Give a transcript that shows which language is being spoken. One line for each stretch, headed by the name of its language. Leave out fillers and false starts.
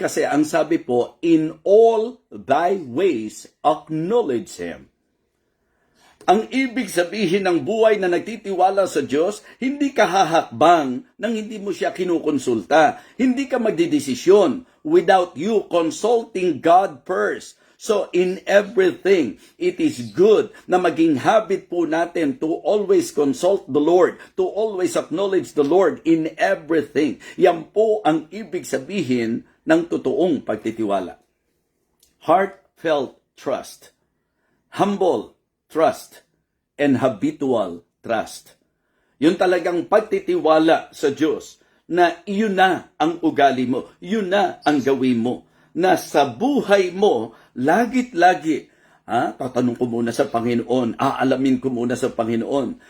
Filipino: Kasi ang sabi po,
English: in all thy ways, acknowledge Him.
Filipino: Ang ibig sabihin ng buhay na nagtitiwala sa Diyos, hindi ka hahakbang nang hindi mo siya kinukonsulta. Hindi ka magdidesisyon
English: without you consulting God first. So in everything, it is good
Filipino: na maging habit po natin
English: to always consult the Lord, to always acknowledge the Lord in everything.
Filipino: Yan po ang ibig sabihin ng totoong pagtitiwala.
English: Heartfelt trust, humble trust, and habitual trust.
Filipino: Yun talagang pagtitiwala sa Diyos na iyon na ang ugali mo, yun na ang gawin mo, na sa buhay mo, lagit-lagi, tatanong ko muna sa Panginoon, aalamin ko muna sa Panginoon.